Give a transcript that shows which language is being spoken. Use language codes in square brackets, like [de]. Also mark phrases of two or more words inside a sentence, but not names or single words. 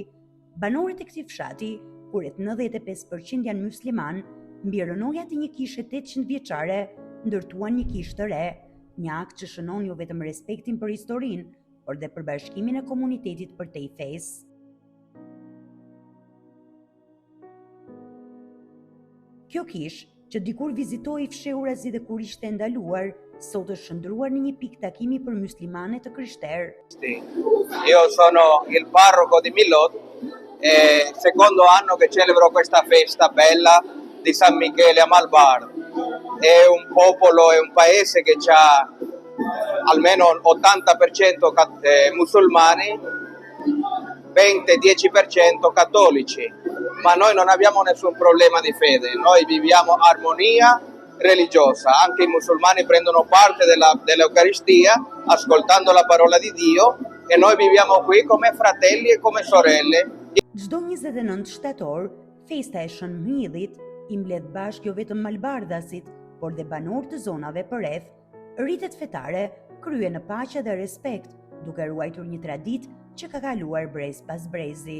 [sq] Banorët e këtij fshati, ku rreth 95% janë musliman, mbi rënojat e një kishe 800 vjeçare, ndërtuan një kishë të re, një akt që shënon jo vetëm respektin për historinë, por dhe për bashkimin e komunitetit përtej fesë. Kjo kishë, që dikur vizitoi fshehurazi dhe kur ishte ndaluar, sot është shndruar në një pikë takimi për muslimane të krishterë. [it] Io sono il parroco di Millot e secondo anno che celebro questa festa bella di San Michele a Malbard. È un popolo, è un paese che ha almeno 80% musulmani, 20-10% cattolici, ma noi non abbiamo nessun problema di fede, noi viviamo armonia religiosa, anche i musulmani prendono parte dell'Eucaristia ascoltando la parola di Dio e noi viviamo qui come fratelli e come sorelle. [sq] Çdo 29 shtator, festa e Shën Myllit i mbledh bashkë jo vetëm malbardhasit, por dhe banorë të zonave përreth. Rritet fetare kryen në paqe dhe respekt, duke ruajtur një traditë që ka kaluar brez pas brezi.